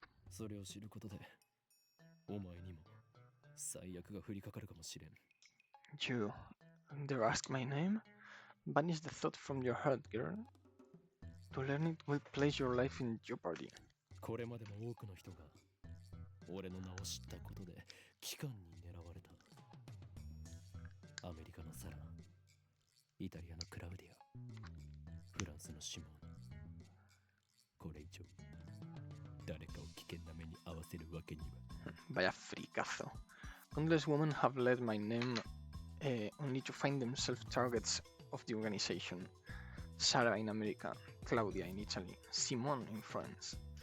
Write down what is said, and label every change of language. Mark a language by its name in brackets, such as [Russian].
[Japanese] それを知ることで、お前にも最悪が降りかかるかもしれん。 [English] You dare ask my name? Banish the thought from your heart, girl. To learn it will place your life in jeopardy. [Japanese] これまでも多くの人が俺の名を知ったことで機関に狙われた。アメリカのサラ、イタリアのクラウディア、フランスのシモン。これ以上誰かを危険な目に合わせるわけには。 [Spanish] Vaya fricazo. [English] Countless women have led my name only to find themselves targets of the organization. Sarah in America, Claudia in Italy, Simone in France.